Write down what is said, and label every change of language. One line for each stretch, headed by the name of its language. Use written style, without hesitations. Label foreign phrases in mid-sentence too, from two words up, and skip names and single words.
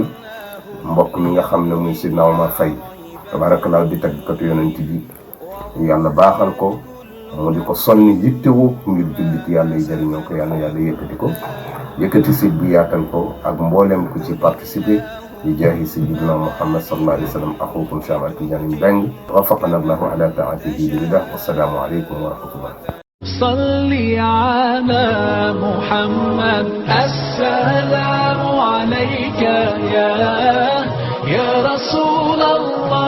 Wolof: mbokk mi nga xam ne muy Sidna Omar Faye tabaarakallahu di tàggkatu yonent bi yàlla baaxal ko mu di ko sonni yittewoo ngir jullit yàlla yi jëriñoo ko, yàlla yëkkati ko, yëkkati sit bi yaatal ko ak mboolem ku ci participer bi jaahi sayyidina Muhammad
Arabic: صلى الله عليه وسلم. axukum Cheikh Ahmad Tidiane Mbengue وفقنا الله على طاعته برضاه. والسلام عليكم ورحمة الله. صل على محمد السلام عليك يا رسول الله.